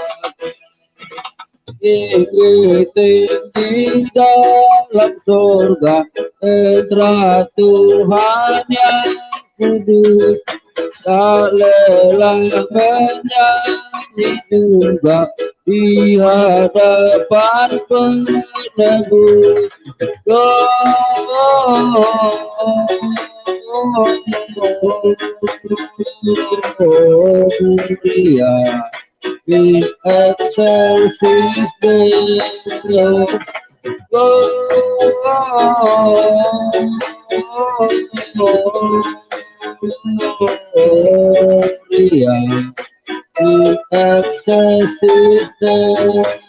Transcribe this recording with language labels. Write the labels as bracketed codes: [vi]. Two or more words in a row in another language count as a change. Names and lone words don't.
[id] Tinggi dalam surga, putra Tuhan yang kudus, tak lelah menyanyi juga di hadapan penebus. [la] Gloria in excelsis Deo. Gloria in excelsis Deo.